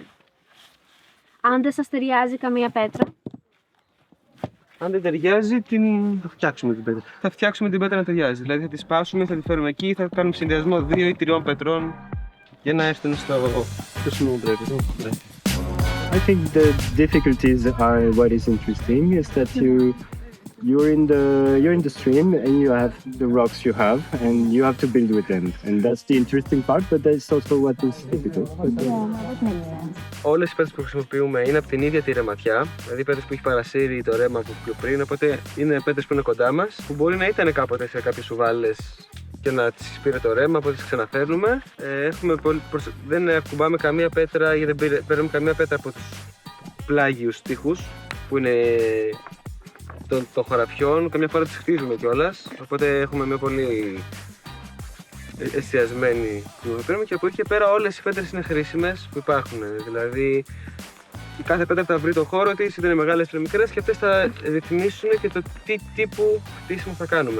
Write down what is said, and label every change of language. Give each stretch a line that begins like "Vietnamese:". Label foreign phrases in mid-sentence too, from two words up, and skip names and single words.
Greek: Αν δεν σας ταιριάζει καμία πέτρα. Αν δεν ταιριάζει, θα φτιάξουμε την πέτρα. Θα φτιάξουμε την πέτρα να ταιριάζει. Δηλαδή θα τη σπάσουμε, θα τη φέρουμε εκεί, θα κάνουμε συνδυασμό 2 ή 3 πετρών για να έρθουν στο σημείο που πρέπει.
English: I think the difficulties are what is interesting is that you're in the stream and you have the rocks you have and you have to build with them, and that's the interesting part, but that's also what is difficult.
Greek: Όλες οι πέτρες που χρησιμοποιούμε είναι από την ίδια τη ρεματιά, δηλαδή πέτρες που έχει παρασύρει το ρέμα από πιο πριν, οπότε είναι πέτρες που είναι κοντά μας, που μπορεί να ήταν κάποτε σε κάποιες σουβάλες και να τις πήρε το ρέμα, οπότε τις ξαναφέρνουμε. Δεν ακουμπάμε καμία πέτρα ή δεν παίρνουμε καμία πέτρα από τους πλάγιους τοίχους που είναι των χωραφιών, καμιά φορά τις χτίζουμε κιόλας, οπότε έχουμε μια πολύ εστιασμένη που και από εκεί και πέρα όλες οι πέτρες είναι χρήσιμες που υπάρχουν, δηλαδή η κάθε πέτρα θα βρει το χώρο της, είτε είναι μεγάλες είτε μικρές, και αυτές θα ρυθμίσουν και το τι τύπου χτίσιμο θα κάνουμε.